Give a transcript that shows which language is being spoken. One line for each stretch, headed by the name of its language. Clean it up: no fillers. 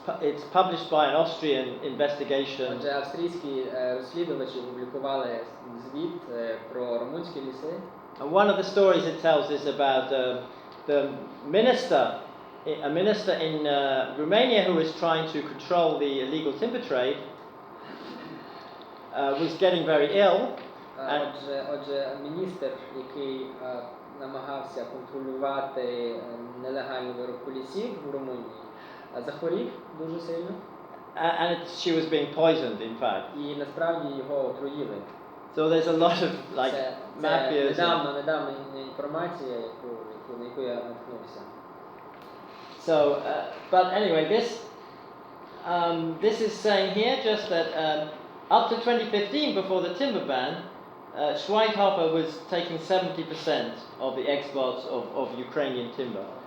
English: It's published by an Austrian investigation.
Ukrainian: Отже, австрійські розслідувачі опублікували звіт про румунські ліси.
English: And one of the stories it tells is about a minister in Romania who was trying to control the illegal timber trade was getting very ill.
Ukrainian: Отже, міністр, який намагався контролювати нелегальну вирубку лісів в Румунії, захворів дуже сильно.
English: And she was being poisoned, in fact.
Ukrainian: І насправді його отруїли.
English: So there's a lot of like mafias.
Ukrainian: Недавна інформація, яку на яку я наткнувся.
English: So, but anyway, this is saying here just that up to 2015, before the timber ban, Schweighofer was taking 70% of the exports of Ukrainian timber.